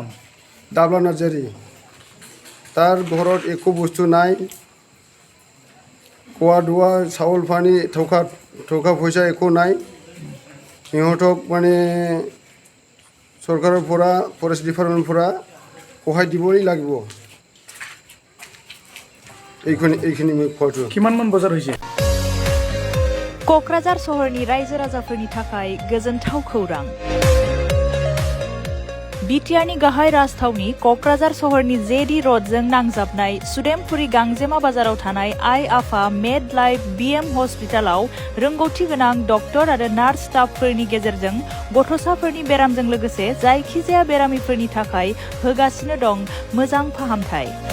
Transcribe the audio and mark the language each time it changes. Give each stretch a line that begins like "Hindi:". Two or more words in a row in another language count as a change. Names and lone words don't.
Assamese: দাবলা নাৰ্জাৰী তাৰ ঘৰত একো বস্তু নাই খোৱা দোৱা চাউল পানী থকা পইচা একো নাই সিহঁতক মানে চৰকাৰৰ পৰা
English: forest department
Assamese: পৰা সহায় দিবই লাগিব এইখিনি মই কোৱাটো কিমানমান বজাত হৈছে
Bodo: क'क्राझार सहरनि रायजो राजाफोरनि थाखाय गोजोनथाव खौरां बिटिआरनि गाहाय राजथावनि क'क्राझार सहरनि जेडी र'डजों नांजाबनाय सुदेमपुरी गांजेमा बाजाराव थानाय आइ आफा मेड लाइफ बिएम हस्पिटालाव रोंगौथि गोनां डक्टर आरो
English: nurse staff
Bodo: गेजेरजों गथ'साफोरनि बेरामजों लोगोसे जायखिजाया बेरामिफोरनि थाखाय होगासिनो दं मोजां फाहामथाय